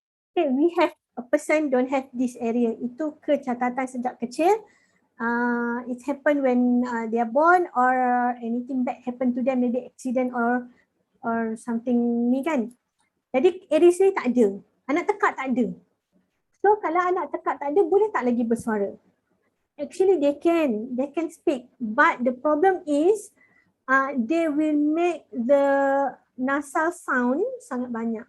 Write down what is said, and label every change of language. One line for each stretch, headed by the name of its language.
English: Okay, we have a person don't have this area.
Malay: Itu kecacatan sejak kecil.
English: It happen when they are born or anything bad happen to them, maybe accident or something ni kan.
Malay: Jadi areas ni tak ada. Anak tekak tak ada. So kalau anak tekak tak ada, boleh tak lagi bersuara?
English: Actually they can speak. But the problem is they will make the nasal sound
Malay: sangat banyak.